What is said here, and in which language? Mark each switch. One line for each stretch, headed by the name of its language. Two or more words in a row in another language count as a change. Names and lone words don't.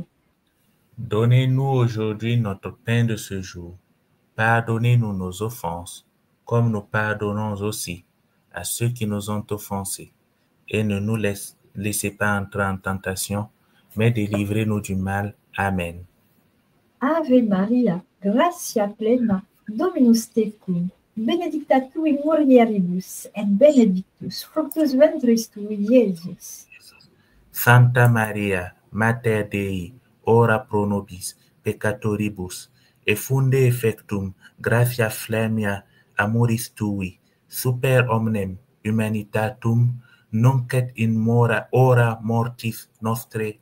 French: Donnez-nous aujourd'hui notre pain de ce jour. Pardonnez-nous nos offenses, comme nous pardonnons aussi à ceux qui nous ont offensés. Et ne nous laissez pas entrer en tentation, mais délivrez-nous du mal. Amen.
Latin: Ave Maria, gratia plena, Dominus tecum, benedicta tu in mulieribus, et benedictus fructus ventris tui, Iesus. Santa Maria, Mater Dei, ora pro nobis peccatoribus, effunde effectum gratia flammea amoris tui, super omnem humanitatum, nunc et in hora mortis nostre.